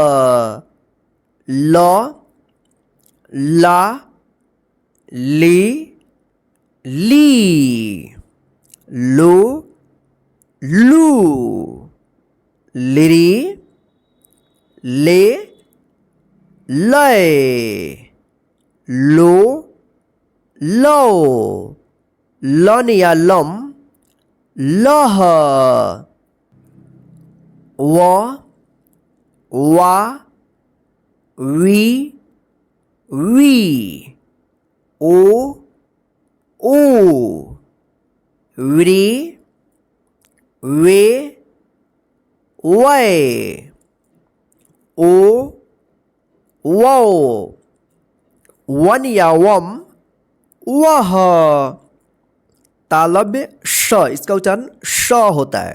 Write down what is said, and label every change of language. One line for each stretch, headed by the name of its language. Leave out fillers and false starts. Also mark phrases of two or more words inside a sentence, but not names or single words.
Hindi: ल, ला, ली, ली, लू, लू, लिरी, ले, लय, लो, लो, लनिया लम, लह, व, वा, वी, वी, ओ, ओ, व्री, वे, वै, ओ, वौ, वनिया वम, वह, तालव्य श, इसका उच्चारण श होता है।